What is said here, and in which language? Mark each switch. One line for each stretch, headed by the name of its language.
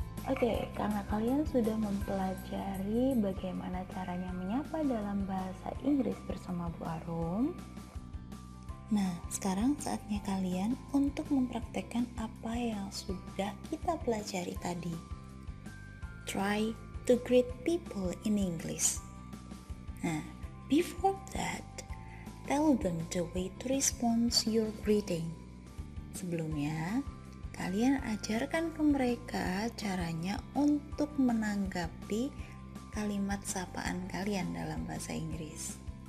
Indonesian: Oke, karena kalian sudah mempelajari bagaimana caranya menyapa dalam bahasa Inggris bersama Bu Arum. Nah, sekarang saatnya kalian untuk mempraktekkan apa yang sudah kita pelajari tadi.
English: Try to greet people in English. Nah, before that, tell them the way to respond your greeting.
Indonesian: Sebelumnya, kalian ajarkan ke mereka caranya untuk menanggapi kalimat sapaan kalian dalam bahasa Inggris.